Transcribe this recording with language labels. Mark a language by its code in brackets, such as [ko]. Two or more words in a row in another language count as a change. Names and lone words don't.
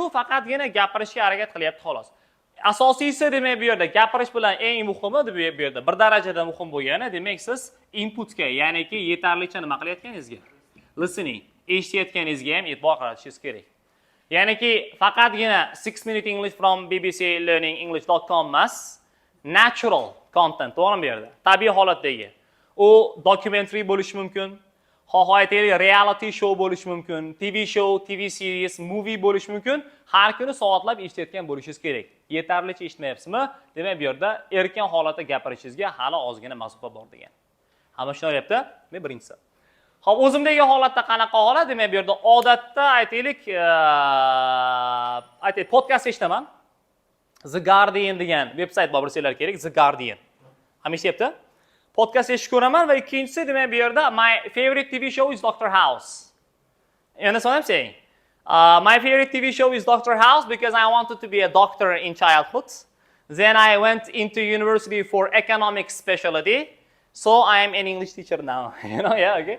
[uz] U faqatgina gapirishga harakat qilyapti xolos. Asosiysi demak bu yerda gapirish bilan eng muhimi bu yerda bir darajada muhim bo'lgani, demak siz inputga, ya'niki yetarlicha nima qilayotganingizga, listening, eshitayotganingizga ham e'tibor qaratishingiz kerak. Ya'niki faqatgina 6 minute English from bbclearningenglish.com emas, [en] natural content, [uz] to'g'rimi bu yerda? Tabiiy holatdagi. U documentary bo'lishi mumkin, aytaylik [en] reality show [uz] bo'lishi mumkin, [en] TV show, TV series, movie [uz] bo'lishi mumkin. Har kuni soatlab eshitayotgan bo'lishingiz kerak. Yetarlicha eshitmayapsizmi? Demak, bu yerda erkin holatda gapirishingizga hali ozgina masofa bor degan. Hamma tushunyapti? Men birinchisi. Xo'p, o'zimdagi holatda qanaqa holat? Demak, bu yerda odatda aytaylik, podcast eshitaman. The Guardian degan veb-sayt bor, bilsanglar kerak, The Guardian. Hamma eshityapti? Podcast eshitib ko'raman va ikkinchisi demak bu yerda [en] my favorite TV show is Dr. House. You understand what I'm saying? My favorite TV show is Dr. House because I wanted to be a doctor in childhood. Then I went into university for economics specialty. So I am an English teacher now. Yeah, okay.